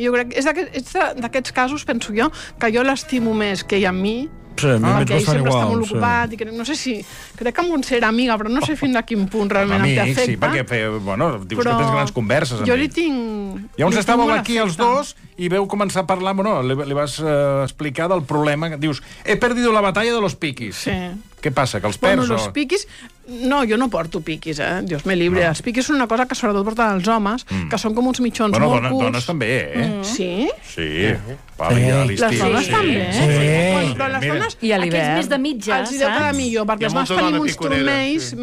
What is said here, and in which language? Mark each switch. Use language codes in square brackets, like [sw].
[ca] Jo crec que és d'aquests casos, penso jo, que jo l'estimo més que ell amb mi. Sí, perquè ell sempre igual, està molt ocupat. Sí. I crec, no sé si... Crec que em considera amiga, però no sé fins a quin punt realment em té afecte. Sí, perquè dius però... que tens grans converses amb ell. Jo li tinc... Llavors estàvem aquí els dos i veu començar a parlar... Bueno, li vas explicar del problema. Dius, [es] he perdido la batalla de los piquis. [ca] Sí. Què passa, que els perds? Bueno, los piquis... No, jo no porto piquis, eh? [es] Dios me libre. [ca] No. Els piquis són una cosa que sobretot porten els homes, que són com uns mitjons molt curts. Bueno, dones també, eh? Mm. Sí? Sí. Pala, sí. Les dones sí. També, sí. Eh? Sí. Però les dones... I a l'hivern. Aquests més de mitja, saps? Els hi deu quedar millor, perquè els dones tenim uns turmells sí.